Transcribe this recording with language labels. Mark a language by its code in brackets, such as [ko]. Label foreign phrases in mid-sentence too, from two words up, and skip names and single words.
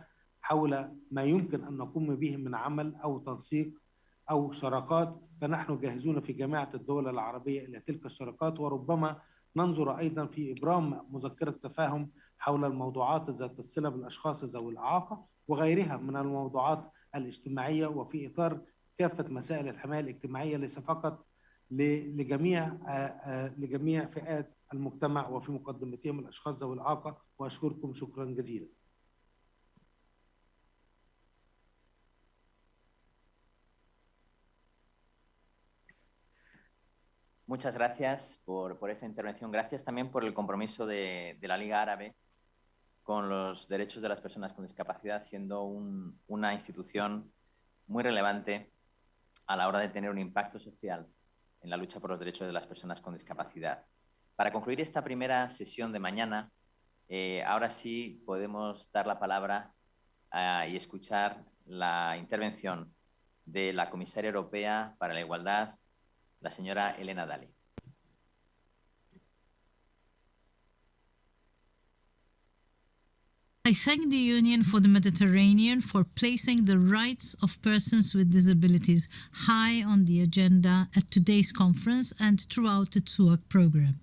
[ar] حول ما يمكن أن نقوم به من عمل أو تنسيق أو شراكات، فنحن جاهزون في جامعة الدول العربية إلى تلك الشراكات، وربما ننظر أيضا في إبرام مذكرة تفاهم حول الموضوعات ذات الصلة بالأشخاص ذوي الإعاقة وغيرها من الموضوعات الاجتماعية، وفي إطار كافة مسائل الحماية الاجتماعية ليس فقط لجميع فئات المجتمع وفي مقدمتهم الأشخاص ذوي الإعاقة. وأشكركم شكرا جزيلا. [es] Muchas gracias por esta intervención. Gracias también por el compromiso de la Liga Árabe con los derechos de las personas con discapacidad, siendo una institución muy relevante a la hora de tener un impacto social en la lucha por los derechos de las personas con discapacidad. Para concluir esta primera sesión de mañana, ahora sí podemos dar la palabra y escuchar la intervención de la Comisaria Europea para la Igualdad, la señora Elena Dalli. [en] I thank the Union for the Mediterranean for placing the rights of persons with disabilities high on the agenda at today's conference and throughout its work program.